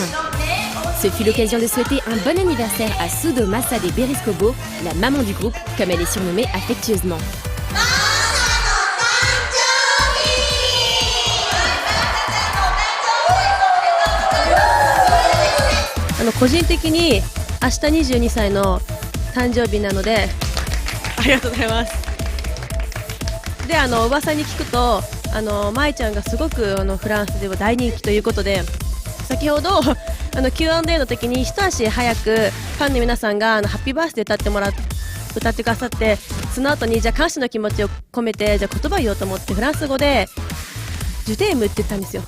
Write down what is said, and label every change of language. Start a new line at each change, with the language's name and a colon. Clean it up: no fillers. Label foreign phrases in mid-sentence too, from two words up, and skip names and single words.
French: Ce fut l'occasion de souhaiter un bon anniversaire à Sudo Masa des Beriscobo, la maman du groupe, comme elle est surnommée affectueusement.
Japanese: 個人的に明日22歳の誕生日なのでありがとうございます。で噂に聞くと舞ちゃんがすごくフランスでは大人気ということで、先ほどQ&A の時に一足早くファンの皆さんが
English: happy birthday
Japanese: 歌ってくださって、 その後にじゃあ感謝の気持ちを込めてじゃあ言葉を言おうと思ってフランス語で
French: je t'aime
Japanese: って言ったんですよ。